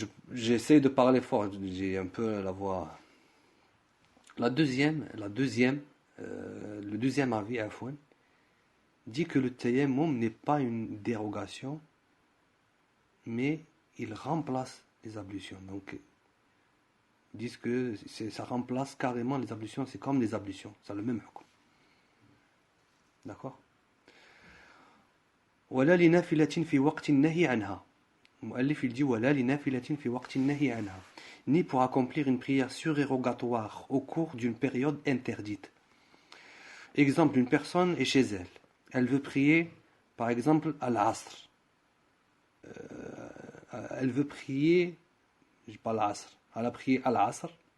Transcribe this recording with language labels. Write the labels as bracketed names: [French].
[French] J'essaie de parler fort, j'ai un peu la voix. Le deuxième avis, Afouane, dit que le tayammum n'est pas une dérogation, mais il remplace les ablutions. Donc, ils disent que ça remplace carrément les ablutions, c'est comme les ablutions, c'est le même hukm. D'accord? [Arabic] ولا لنافلة في وقت النهي عنها. المؤلف [French] il dit [Arabic] ولا لنافلة في وقت النهي عنها. [French] Ni pour accomplir une prière surérogatoire au cours d'une période interdite. Exemple, une personne est chez elle. Elle veut prier, par exemple, à l'Asr. Elle veut prier, pas l'Asr. Elle a prié à l'Asr.